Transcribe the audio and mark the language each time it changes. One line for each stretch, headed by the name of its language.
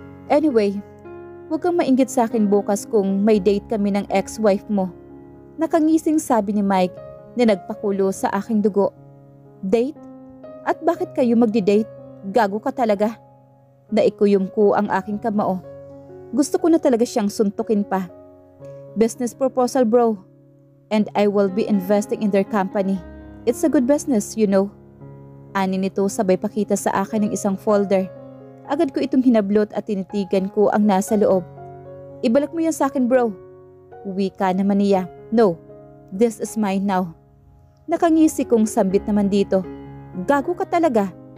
Filipino: Anyway, huwag kang mainggit sa akin bukas kung may date kami ng ex-wife mo. Nakangising sabi ni Mike na nagpakulo sa aking dugo. Date? At bakit kayo magdi-date? Gago ka talaga. Naikuyom ko ang aking kamao. Gusto ko na talaga siyang suntukin pa.
English: Business proposal bro. And I will be investing in their company. It's a good business, you know.
Filipino: Ani nito sabay pakita sa akin ng isang folder. Agad ko itong hinablot at tinitigan ko ang nasa loob. Ibalik mo yan sa akin bro. Wika naman niya.
English: No, this is mine now.
Filipino: Nakangisi kong sambit naman dito. Gago ka talaga.